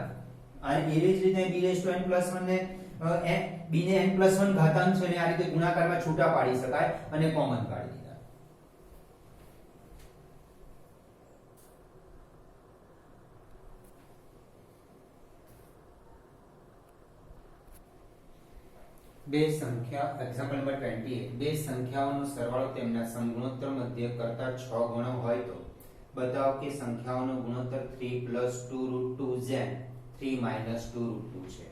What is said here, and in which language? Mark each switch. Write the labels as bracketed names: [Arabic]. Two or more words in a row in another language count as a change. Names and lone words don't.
[Gujarati] અને એવી જ રીતે [English] b raised to n plus 1 [Gujarati] ને b ને [English] n plus 1 [Gujarati] ઘાતાંક છે ને આ રીતે ગુણાકારમાં છૂટા પાડી શકાય અને કોમન કાઢી દીધા. બે સંખ્યા [English] example number [Gujarati] 28 બે સંખ્યાઓનો સરવાળો તેમના સમગુણોત્તર મધ્ય કરતા 6 ગણો હોય તો બતાવો કે સંખ્યાઓનો ગુણોત્તર 3 2 √2 જેમ 3 2 √2 છે.